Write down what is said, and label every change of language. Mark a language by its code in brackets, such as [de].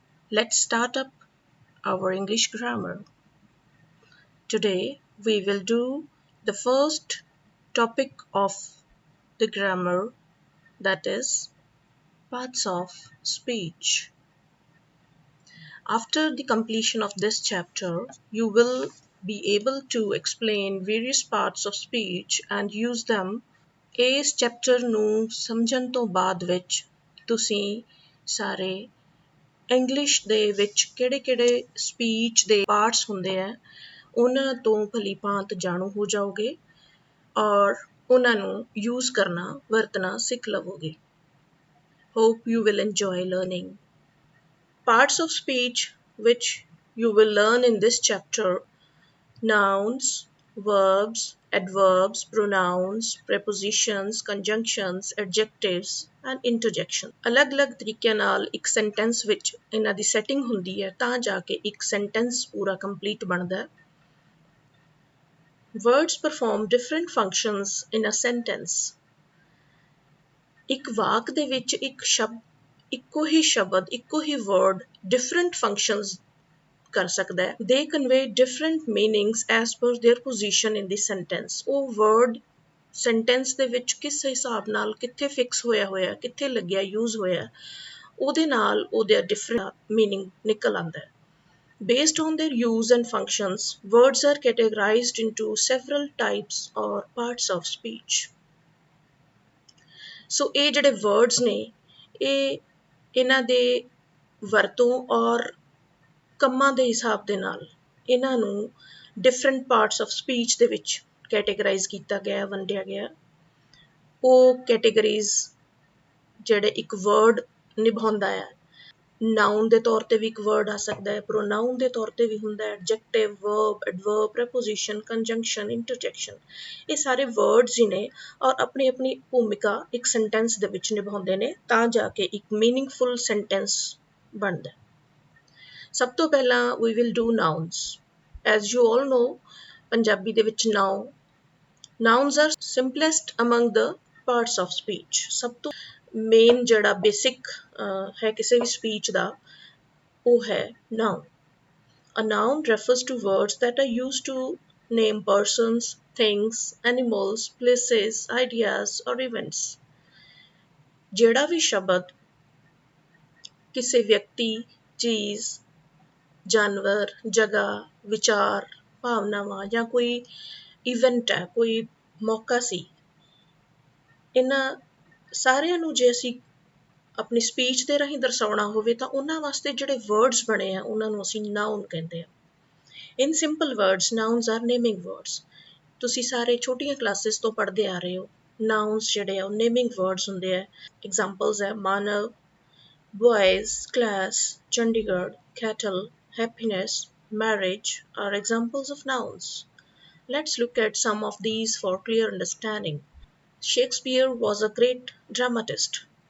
[en] Let's start up our English grammar. Today we will do the first topic of the grammar, that is parts of speech. After the completion of this chapter, you will be able to explain various parts of speech and use them। [pa] ਇਸ chapter ਨੂੰ ਸਮਝਣ ਤੋਂ ਬਾਅਦ ਵਿੱਚ ਤੁਸੀਂ ਸਾਰੇ English ਦੇ ਵਿੱਚ ਕਿਹੜੇ-ਕਿਹੜੇ ਸਪੀਚ ਦੇ ਪਾਰਟਸ ਹੁੰਦੇ ਆ ਉਹਨਾਂ ਤੋਂ ਭਲੀ ਭਾਂਤ ਜਾਣੂ ਹੋ ਜਾਓਗੇ ਔਰ ਉਹਨਾਂ ਨੂੰ ਯੂਜ਼ ਕਰਨਾ ਵਰਤਣਾ ਸਿੱਖ ਲਵੋਗੇ। [en] Hope you will enjoy learning. Parts of speech which you will learn in this chapter: nouns, verbs, adverbs, pronouns, prepositions, conjunctions, adjectives and interjections। [pa] ਅਲੱਗ-ਅਲੱਗ ਤਰੀਕਿਆਂ ਨਾਲ ਇੱਕ ਸੈਂਟੈਂਸ ਵਿੱਚ ਇਹਨਾਂ ਦੀ ਸੈਟਿੰਗ ਹੁੰਦੀ ਹੈ ਤਾਂ ਜਾ ਕੇ ਇੱਕ ਸੈਂਟੈਂਸ ਪੂਰਾ ਕੰਪਲੀਟ ਬਣਦਾ ਹੈ। [en] Words perform different functions in a sentence। [pa] ਇੱਕ ਵਾਕ ਦੇ ਵਿੱਚ ਇੱਕ ਸ਼ਬਦ ਇੱਕੋ ਹੀ ਸ਼ਬਦ ਇੱਕੋ ਹੀ ਵਰਡ [en] different functions [pa] ਕਰ ਸਕਦਾ ਹੈ। [en] They convey different meanings as per their position in the sentence। [pa] ਉਹ word sentence ਦੇ ਵਿੱਚ ਕਿਸ ਹਿਸਾਬ ਨਾਲ ਕਿੱਥੇ ਫਿਕਸ ਹੋਇਆ ਕਿੱਥੇ ਲੱਗਿਆ ਯੂਜ਼ ਹੋਇਆ ਉਹਦੇ ਨਾਲ ਉਹਦਾ [en] different meaning [pa] ਨਿਕਲ ਆਉਂਦਾ ਹੈ। [en] Based on their use and functions, words are categorized into several types or parts of speech। [pa] ਸੋ ਇਹ ਜਿਹੜੇ ਵਰਡਸ ਨੇ ਇਹ ਇਹਨਾਂ ਦੇ ਵਰਤੋਂ ਔਰ ਕੰਮਾਂ ਦੇ ਹਿਸਾਬ ਦੇ ਨਾਲ ਇਹਨਾਂ ਨੂੰ ਡਿਫਰੈਂਟ ਪਾਰਟਸ ਆਫ ਸਪੀਚ ਦੇ ਵਿੱਚ ਕੈਟੇਗਰਾਈਜ਼ ਕੀਤਾ ਗਿਆ ਵੰਡਿਆ ਗਿਆ। ਉਹ ਕੈਟੇਗਰੀਜ਼ ਜਿਹੜੇ ਇੱਕ ਵਰਡ ਨਿਭਾਉਂਦਾ ਹੈ। ਨਾਊਨ ਦੇ ਤੌਰ ਤੇ ਵੀ ਇੱਕ ਵਰਡ ਆ ਸਕਦਾ ਹੈ, ਪ੍ਰੋਨਾਊਨ ਦੇ ਤੌਰ ਤੇ ਵੀ ਹੁੰਦਾ ਹੈ, ਐਡਜੈਕਟਿਵ, ਵਰਬ, ਐਡਵਰਬ, ਪ੍ਰੈਪੋਜੀਸ਼ਨ, ਕੰਜੰਕਸ਼ਨ, ਇੰਟਰਜੈਕਸ਼ਨ। ਇਹ ਸਾਰੇ ਵਰਡਸ ਹੀ ਨੇ ਔਰ ਆਪਣੀ ਆਪਣੀ ਭੂਮਿਕਾ ਇੱਕ ਸੈਂਟੈਂਸ ਦੇ ਵਿੱਚ ਨਿਭਾਉਂਦੇ ਨੇ ਤਾਂ ਜਾ ਕੇ ਇੱਕ ਮੀਨਿੰਗਫੁਲ ਸੈਂਟੈਂਸ ਬਣਦਾ। ਸਭ ਤੋਂ ਪਹਿਲਾਂ [en] we will do nouns। as you all know, [pa] Punjabi ਦੇ ਵਿੱਚ [en] nouns are simplest among the parts of speech। [pa] ਸਭ ਤੋਂ ਮੇਨ ਜਿਹੜਾ ਬੇਸਿਕ ਹੈ ਕਿਸੇ ਵੀ ਸਪੀਚ ਦਾ ਉਹ ਹੈ noun। [en] A noun refers to words that are used to name persons, things, animals, places, ideas or events। [pa] ਜਿਹੜਾ ਵੀ ਸ਼ਬਦ ਕਿਸੇ ਵਿਅਕਤੀ, ਚੀਜ਼, ਜਾਨਵਰ, ਜਗ੍ਹਾ, ਵਿਚਾਰ, ਭਾਵਨਾਵਾਂ ਜਾਂ ਕੋਈ ਇਵੈਂਟ ਹੈ, ਕੋਈ ਮੌਕਾ ਸੀ, ਇਹਨਾਂ ਸਾਰਿਆਂ ਨੂੰ ਜੇ ਅਸੀਂ ਆਪਣੀ ਸਪੀਚ ਦੇ ਰਾਹੀਂ ਦਰਸਾਉਣਾ ਹੋਵੇ ਤਾਂ ਉਹਨਾਂ ਵਾਸਤੇ ਜਿਹੜੇ ਵਰਡਸ ਬਣੇ ਆ ਉਹਨਾਂ ਨੂੰ ਅਸੀਂ ਨਾਊਨ ਕਹਿੰਦੇ ਆ। [en] In simple words nouns are naming words. [pa] ਤੁਸੀਂ ਸਾਰੇ ਛੋਟੀਆਂ ਕਲਾਸਿਸ ਤੋਂ ਪੜ੍ਹਦੇ ਆ ਰਹੇ ਹੋ। ਨਾਊਨਸ ਜਿਹੜੇ ਆ ਉਹ ਨੇਮਿੰਗ ਵਰਡਸ ਹੁੰਦੇ ਆ। [en] Examples ਹੈ Manav, boys, class, Chandigarh, cattle, happiness, marriage are examples of nouns। Let's look at some of these for clear understanding। Shakespeare was a great dramatist।